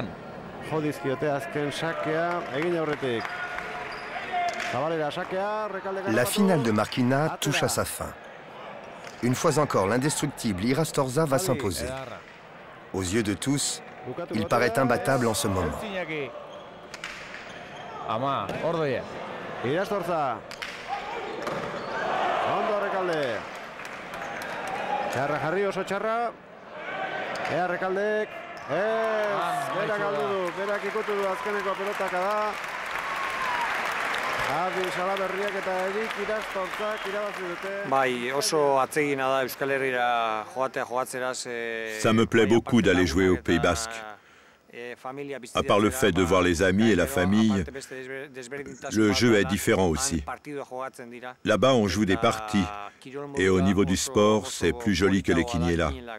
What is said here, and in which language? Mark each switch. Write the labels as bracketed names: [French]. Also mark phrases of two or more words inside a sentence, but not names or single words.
[Basque] Jo dizkiote azken sakea egin aurretik. Zabalera sakea, Recalde. [French] La finale de Marquina touche à sa fin. Une fois encore, l'indestructible Irastorza va s'imposer. Aux yeux de tous, il paraît imbattable en ce moment. [Basque] Ama, ordoia. Irastorza. Ondo Recalde. Txarra jarri oso txarra. Ea Recaldek, berak galdu du, berak ikutu du azkeneko pelotaka da. Javi Salaberriak eta Erik Irastorzak irabazi dute. Bai, oso atsegina da Euskal Herrira joatzeraz. [French] Ça me plaît beaucoup d'aller jouer au Pays basque. À part le fait de voir les amis et la famille, le jeu est différent aussi. Là-bas, on joue des parties, et au niveau du sport, c'est plus joli que les Quiniélas.